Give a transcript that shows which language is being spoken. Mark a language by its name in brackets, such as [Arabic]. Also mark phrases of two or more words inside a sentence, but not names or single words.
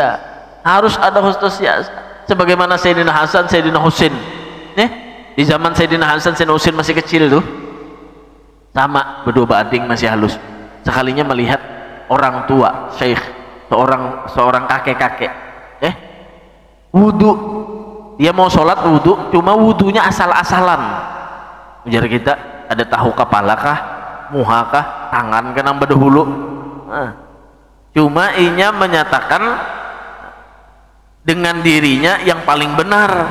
[Indonesian] Harus ada [Arabic] husnul siasat. [Indonesian] Sebagaimana Sayyidina Hasan, Sayyidina Husin. [Banjar] Di zaman Sayyidina Hasan, Sayyidina Husin masih kecil tuh, sama berdua banding masih halus. [Indonesian] Sekalinya melihat orang tua, syekh, seorang kakek-kakek, wudu, dia mau sholat wudu, cuma wudunya asal-asalan. [Banjar] Ujar kita, ada tahu kepala kah, muha kah, tangan kah nambah dahulu. Cuma inya menyatakan dengan dirinya yang paling benar.